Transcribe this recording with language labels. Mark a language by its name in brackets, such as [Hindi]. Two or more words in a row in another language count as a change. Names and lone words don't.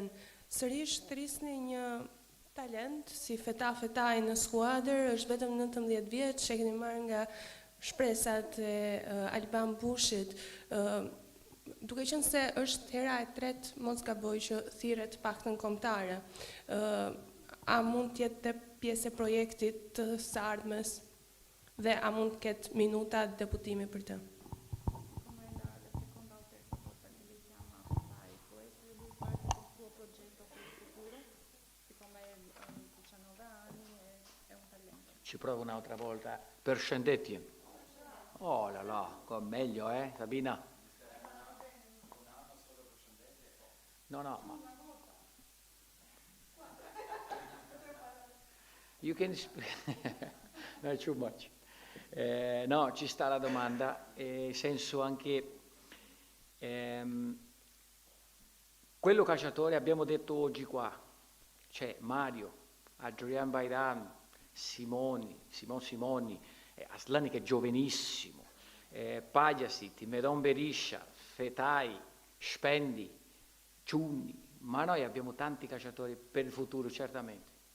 [Albanian] Sërish thrisni një talent si Fetaj në skuadër, është vetëm 19 vjeç, që keni marrë nga shpresat e Alban Bushit. Duke qenë se është hera e tretë, mos gaboj, që thirret paktën kombëtare. A mund të jetë pjesë e projektit të së ardhmes dhe a mund të ketë minuta deputimi për të? [Italian] Ci provo un'altra volta. Përshëndetje. [French] Oh là là, [Italian] meglio, Sabina? No, ma... [English] You can... No, too much. [Italian] No, ci sta la domanda, nel senso anche... quello calciatore abbiamo detto oggi qua, c'è Mario, Adrian Bayram, Simoni, Aslani che è giovanissimo, Pagliasit, Medon Berisha, Fetai, Spendi, Ciunni, ma noi abbiamo tanti calciatori per il futuro, certamente.